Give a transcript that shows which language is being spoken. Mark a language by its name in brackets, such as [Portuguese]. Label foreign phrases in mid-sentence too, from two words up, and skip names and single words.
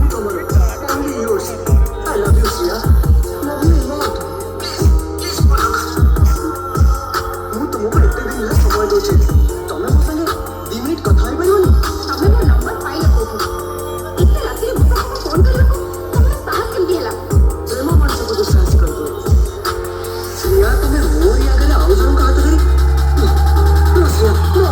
[English] tomorrow. Only yours. I love you, Sia. Love you a lot. Please, Palak. [Odia] ମୁଁ ତୁମକୁ ଏତେ ଦିନ ହେଲା ସମୟ ଦଉଛି। ତମେ ମୋ ସାଙ୍ଗେ 2 ମିନିଟ୍ କଥା ହେଇପାରିବନି? ତମେ ମୋ ନମ୍ବର ପାଇଲ କୋଉଠୁ? ଏତେ ରାତିରେ ମୋ ପାଖକୁ ଫୋନ କରିବାକୁ ତମର ସାହସ କେମିତି ହେଲା? ପ୍ରେମ ମଣିଷକୁ ଦୁଃସାହସୀ କରିଦିଏ। ଶ୍ରେୟା, ତମେ ମୋରି ଆଗରେ ଆଉ ଜଣଙ୍କ ହାତ ଧରି [English] No, Sia, no.